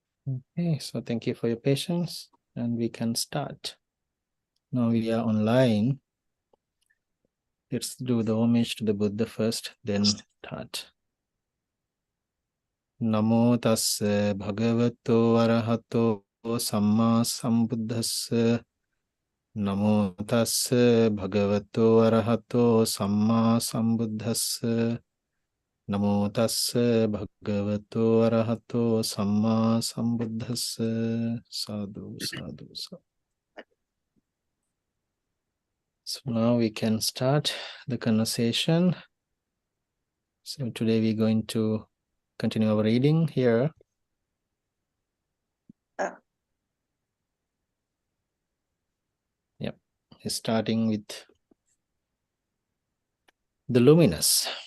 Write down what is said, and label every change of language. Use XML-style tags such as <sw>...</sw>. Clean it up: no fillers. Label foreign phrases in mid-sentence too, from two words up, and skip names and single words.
<en>Okay, so thank you for your patience, and we can start. Now we are online. Let's do the homage to the Buddha first, then start.</en> <pi>Namo tassa bhagavato arahato samma sambuddhassa. Namo tassa bhagavato arahato samma sambuddhassa. Namo tassa bhagavato arahato samma sambuddhassa. Sadhu, sadhu, sadhu.</pi> <en>So now we can start the conversation. So today we're going to continue our reading here. Yep, starting with the luminous.</en>